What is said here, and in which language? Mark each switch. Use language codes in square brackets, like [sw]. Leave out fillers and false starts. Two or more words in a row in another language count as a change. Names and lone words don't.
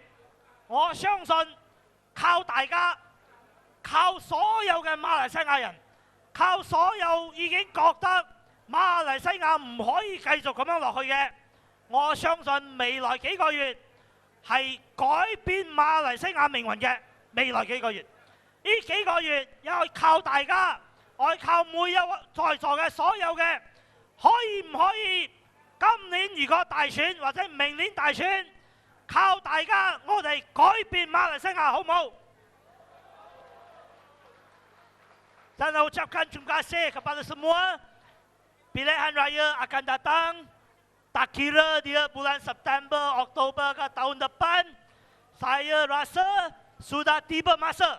[yue] 我相信靠大家，靠所有嘅馬來西亞人，靠所有已經覺得馬來西亞唔可以繼續咁樣落去嘅，我相信未來幾個月係改變馬來西亞命運嘅未來幾個月。呢幾個月要靠大家，我靠每一位在座嘅所有嘅，可以唔可以今年如果大選或者明年大選？靠大家，我哋改變馬來西亞，好唔好？ [ms] Saya ucapkan terima kasih kepada semua. Pilihan raya akan datang. Tak kira dia bulan September, Oktober ke tahun depan. Saya rasa sudah tiba masa.